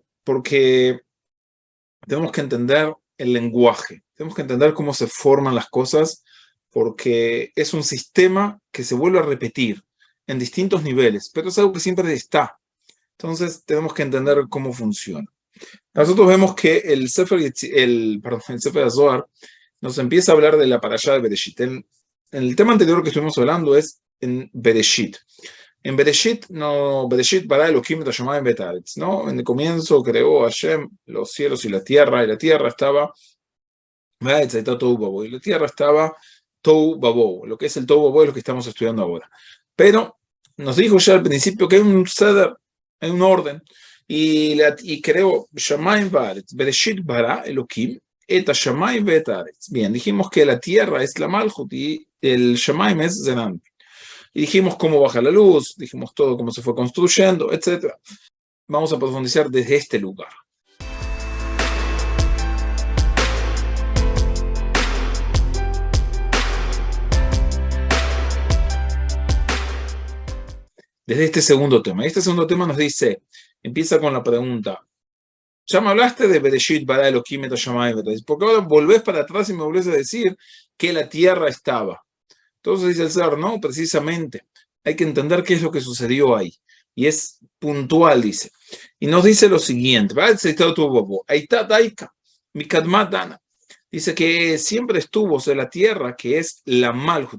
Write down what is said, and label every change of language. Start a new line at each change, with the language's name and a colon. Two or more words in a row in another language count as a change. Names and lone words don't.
Spanish: Porque tenemos que entender el lenguaje, tenemos que entender cómo se forman las cosas, porque es un sistema que se vuelve a repetir en distintos niveles, pero es algo que siempre está. Entonces tenemos que entender cómo funciona. Nosotros vemos que el Sefer Zohar nos empieza a hablar de la parashá de Bereshit. El tema anterior que estuvimos hablando es en Bereshit. En Bereshit, no,
Hebrew: בראשית ברא אלהים את השמים ואת הארץ,
Spanish: ¿no? En el comienzo creó Hashem los cielos y la tierra estaba, y la tierra estaba
Hebrew: תהו ובהו.
Spanish: Lo que es el
Hebrew: תהו ובהו
Spanish: es lo que estamos estudiando ahora. Pero nos dijo ya al principio que hay un Seder, hay un orden, y creó
Hebrew: שמים וארץ, בראשית ברא אלהים את השמים ואת הארץ.
Spanish: Bien, dijimos que la tierra es la Malchut y el Shamayim es Zenan. Y dijimos cómo baja la luz, dijimos todo cómo se fue construyendo, etc. Vamos a profundizar desde este lugar. Desde este segundo tema. Este segundo tema nos dice, empieza con la pregunta, ya me hablaste de
Hebrew: בראשית ברא אלהים את השמים ואת הארץ,
Spanish: porque ahora volvés para atrás y me volvés a decir que la tierra estaba. Entonces dice el Zohar, no, precisamente, hay que entender qué es lo que sucedió ahí. Y es puntual, dice. Y nos dice lo siguiente, dice que siempre estuvo sobre la tierra, que es la Malhut.